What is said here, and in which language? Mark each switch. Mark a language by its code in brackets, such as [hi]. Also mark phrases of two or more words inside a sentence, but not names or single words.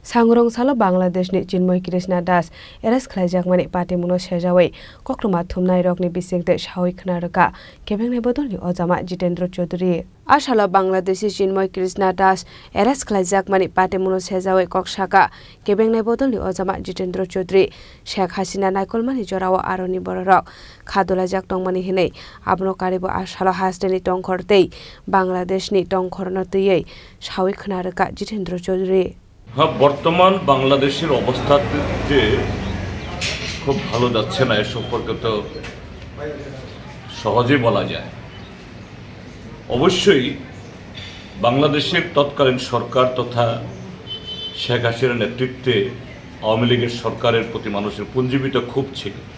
[trp] सांग्रं सालो बांग्लादेशनि चिन्मय कृष्णा दास एरेस्ट खालामजाकमानि पार्टीमुनो सेजावै कक्रमा थुमनाय रकनि बिसिंते सावै खोनारका केबेंनाय बदलनि अजामा जितेन्द्र चौधरी आसालो बांग्लादेशी चिन्मय कृष्णा दास एरेस्ट खालामजाकमानि पार्टीमुनो सेजावै कक्साका केबेंनाय बदलनि अजामा जितेन्द्र चौधरी शेख हासिना नायकलमानि जराव आरनि बररक खादुलाजाक टंमानि हिनै आबनो कारिबो आसालो हासदेनि टंखरतै बांग्लादेशनि टंखरनतयै सावै खोनारका जितेन्द्र चौधरी [bn] বর্তমান বাংলাদেশের অবস্থা যে খুব ভালো যাচ্ছে না এ সম্পর্কে তো সহজে বলা যায়। অবশ্যই বাংলাদেশের তৎকালীন সরকার তথা শেখ হাসিনার নেতৃত্বে আওয়ামী লীগের সরকারের প্রতি মানুষের পুঞ্জীবিত ক্ষোভ ছিল।